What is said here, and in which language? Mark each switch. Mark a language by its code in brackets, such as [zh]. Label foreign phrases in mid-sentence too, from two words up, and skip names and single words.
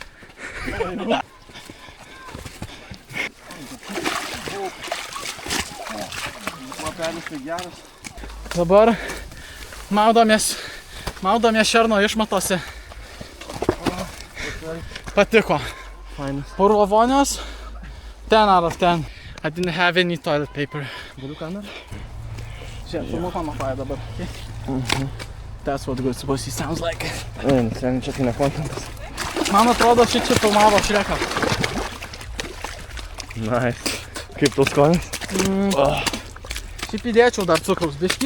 [lt] Lapelis tai geras. Dabar maudomės šerno išmatose. Patiko. Fainas. Purvo vonios [en] 10 out of 10. I didn't have any toilet paper. [lt] Galiu kamerą? Žiūrėk, filmuok mano fają dabar. [en] Okay? That's what good supposed to sounds like. [lt] Ten čia tai ne kontentas. Man atrodo, čia filmavo Šreką. Nice. Kaip tau skonis? Šiaip įdėčiau dar cukraus biškį.